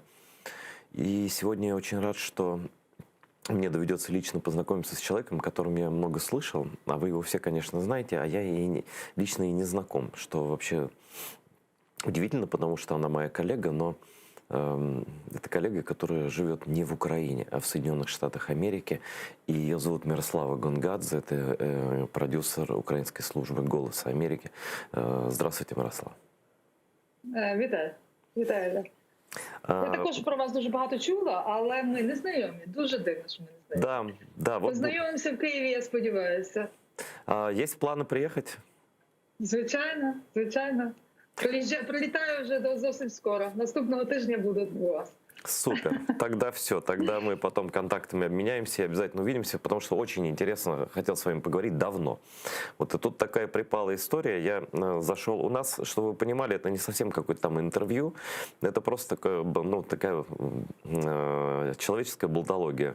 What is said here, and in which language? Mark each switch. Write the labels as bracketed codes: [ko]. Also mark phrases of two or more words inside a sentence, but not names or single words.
[ru] И сегодня я очень рад, что мне доведется лично познакомиться с человеком, о котором я много слышал, а вы его все, конечно, знаете, а я лично и не знаком, что вообще удивительно, потому что она моя коллега, но это коллега, которая живет не в Украине, а в Соединенных Штатах Америки. И ее зовут Мирослава Гонгадзе, это продюсер [uk] української служби [ru] «Голоса Америки». Здравствуйте, Мирослава. [uk] Вітаю. Вітаю. Я також про вас дуже багато чула, але ми не знайомі. Дуже дивно, що ми не знайомі. [ru] Да, вот. [uk] Познайомимося в Києві, я сподіваюся. [ru] Есть планы приехать? [uk] Звичайно, звичайно. Прилітаю вже зовсім скоро. Наступного тижня буду у вас. Супер. [ru] Тогда все. Тогда мы потом контактами обменяемся и обязательно увидимся, потому что очень интересно, хотел с вами поговорить давно. Вот и тут такая припала история. Я зашел у нас, чтобы вы понимали, это не совсем какое-то там интервью, это просто такое, ну, такая человеческая болтология.